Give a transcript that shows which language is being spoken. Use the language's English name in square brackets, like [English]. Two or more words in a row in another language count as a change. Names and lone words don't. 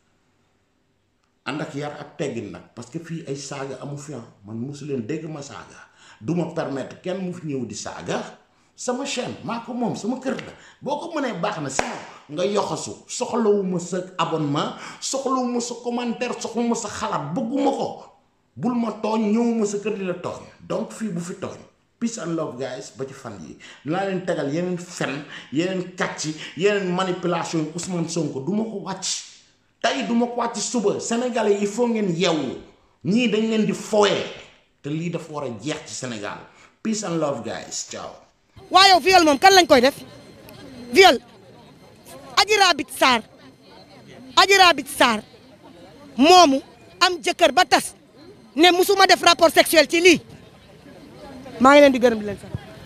[Wolof] ànd ak yar ak teggin nag parce que fii ay saaga amu fi man mosu leen dégg ma saaga du ma permettre kenn mu fi ñëw di saaga sama chaîne maa ko moom sama kër la boo ko mënee baax na si nga yoxasu soxlawuma sa abonnement soxlawuma sa commentaire soxlawuma sa xalaat bëgguma ko bul ma tooñ ñëwuma sa kër di la tooñ donc fii bu fi tooñ [English] peace and love guys [Wolof] ba ci fan yi dinaa leen tegal yeneen fen yeneen kàcci yeneen manipulation yi Ousmane Sonko du ma ko wàcc tey duma ko wàcc suba [French] sénégalais il faut [Wolof] ngeen yeewu ñii dañ leen di foyee te lii dafa war a jeex ci Sénégal [English] peace and love guys [Wolof] ciao. waaye yow viol moom kan lañ koy def viol Adji Raby Sarr moomu am jëkkër ba tas ne musuma def [French] rapport sexuel [Wolof] ci lii maa ngi leen di gërëm di leen sant